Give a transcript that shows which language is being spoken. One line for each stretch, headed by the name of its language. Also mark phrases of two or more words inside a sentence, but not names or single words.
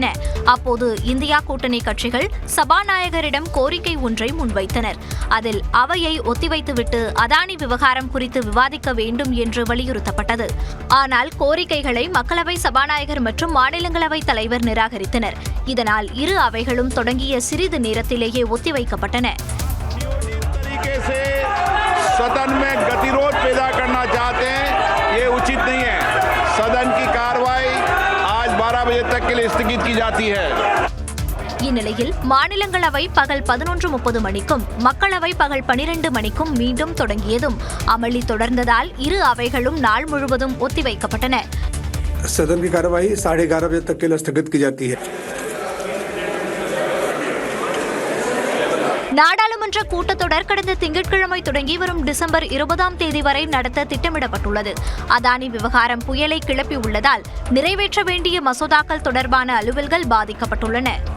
Tamil: அப்போது இந்தியா கூட்டணி கட்சிகள் சபாநாயகரிடம் கோரிக்கை ஒன்றை முன்வைத்தனர். அதில் அவையை ஒத்திவைத்துவிட்டு அதானி விவகாரம் குறித்து விவாதிக்க வேண்டும் என்று வலியுறுத்தப்பட்டது. ஆனால் கோரிக்கைகளை மக்களவை சபாநாயகர் மற்றும் மாநிலங்களவை தலைவர் நிராகரித்தனர். இதனால் இரு அவைகளும் தொடங்கிய சிறிது நேரத்திலேயே ஒத்திவைக்கப்பட்டன.
Hindi: सदन में गतिरोध पैदा करना चाहते हैं, ये उचित नहीं है. सदन की कार्रवाई आज 12 बजे तक के लिए स्थगित की जाती है.
Tamil: இந்நிலையில் மாநிலங்களவை பகல் 11:30 மணிக்கும் மக்களவை பகல் 12 மணிக்கும் மீண்டும் தொடங்கியதும் அமளி தொடர்ந்ததால் இரு அவைகளும் நாள் முழுவதும் ஒத்திவைக்கப்பட்டன.
Hindi: सदन की कार्रवाई 11:30 बजे तक के लिए स्थगित की जाती है.
Tamil: நாடாளுமன்ற கூட்டத்தொடர் கடந்த திங்கட்கிழமை தொடங்கி வரும் டிசம்பர் 20ஆம் தேதி வரை நடத்த திட்டமிடப்பட்டுள்ளது. அதானி விவகாரம் புயலை கிளப்பி உள்ளதால் நிறைவேற்ற வேண்டிய மசோதாக்கள் தொடர்பான அலுவல்கள் பாதிக்கப்பட்டுள்ளன.